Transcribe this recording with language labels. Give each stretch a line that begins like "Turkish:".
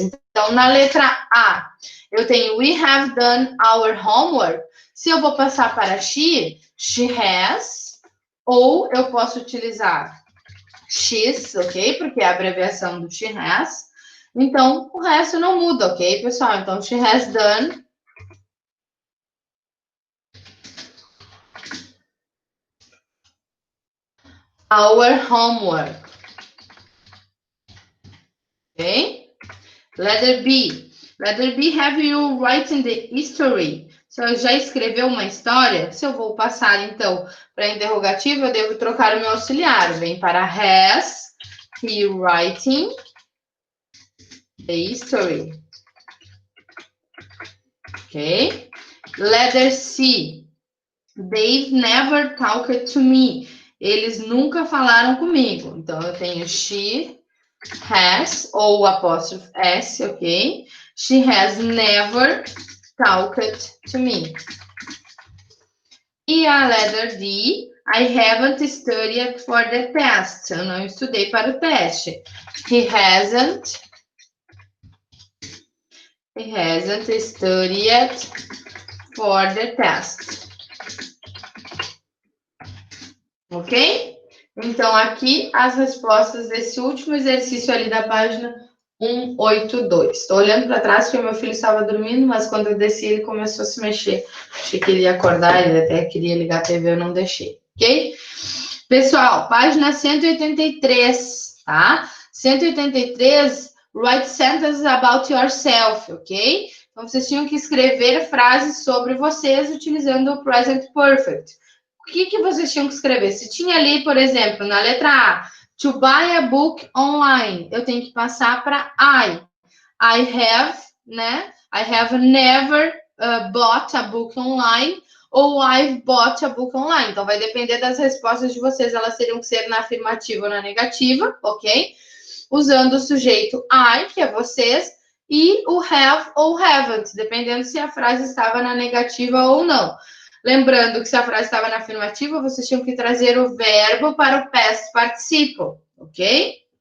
Portuguese: Então, na letra A, eu tenho
English: we have done our homework.
Portuguese: Se eu vou passar para she has, ou eu posso utilizar she's, ok? Porque é a abreviação do she has. Então, o resto não muda, ok, pessoal?
English: Então, she has done our homework. Ok? Letter B. Letter B, have you written the history?
Portuguese: Se eu já escreveu uma história, se eu vou passar, então, para interrogativo, eu devo trocar o meu auxiliar.
English: Vem para has he writing the history. Ok? Letter C. They've never talked to me.
Portuguese: Eles nunca falaram comigo. Então, eu tenho she has, ou apóstrofe S, ok?
English: She has never talked to me. E a letter D, I haven't studied for the test.
Portuguese: Eu não estudei para o teste.
English: He hasn't studied for the test. Ok?
Portuguese: Então, aqui as respostas desse último exercício ali da página 182. Estou olhando para trás porque meu filho estava dormindo, mas quando eu desci ele começou a se mexer. Achei que ele ia acordar, ele até queria ligar a TV, eu não deixei. Ok? Pessoal, página 183, tá?
English: 183, write sentences about yourself, ok?
Portuguese: Então, vocês tinham que escrever frases sobre vocês utilizando o present perfect. O que vocês tinham que escrever? Se tinha ali, por exemplo, na letra A,
English: to buy a book online,
Portuguese: eu tenho que passar para I.
English: I have, né? I have never bought a book online ou I've bought a book online.
Portuguese: Então, vai depender das respostas de vocês. Elas teriam que ser na afirmativa ou na negativa, ok? Usando o sujeito I, que é vocês, e o have ou haven't, dependendo se a frase estava na negativa ou não. Lembrando que se a frase estava na afirmativa, vocês tinham que trazer o verbo para o past participle, ok?